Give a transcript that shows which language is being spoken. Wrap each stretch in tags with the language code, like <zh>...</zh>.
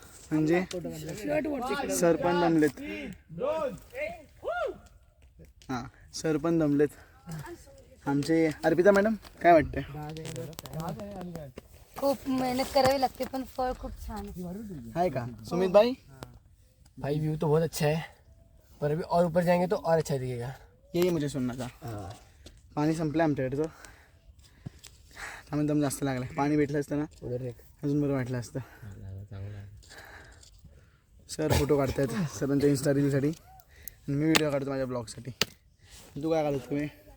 <mr>म्हणजे सर पण दमलेत. हां सर पण दमलेत आमचे. अर्पिता मॅडम काय वाटतंय? खूप मेहनत करावी लागते पण फळ खूप छान आहे का सुमित भाई?</mr> <hi>भाई व्यू तो बहुत अच्छा है, पर अभी और ऊपर जाएंगे तो और अच्छा दिखेगा. यही मुझे सुनना था.</hi> <mr>पाणी संपलं आमच्याकडचं, त्यामुळे दम जास्त लागला. पाणी भेटलं असतं ना</mr> <hi>उधर देख.</hi> <mr>अजून बरं वाटलं असतं. सर फोटो काढतायत सरांच्या इन्स्टा रीलसाठी आणि मी व्हिडिओ काढतो माझ्या ब्लॉगसाठी. तू काय काढतो? तुम्ही</mr>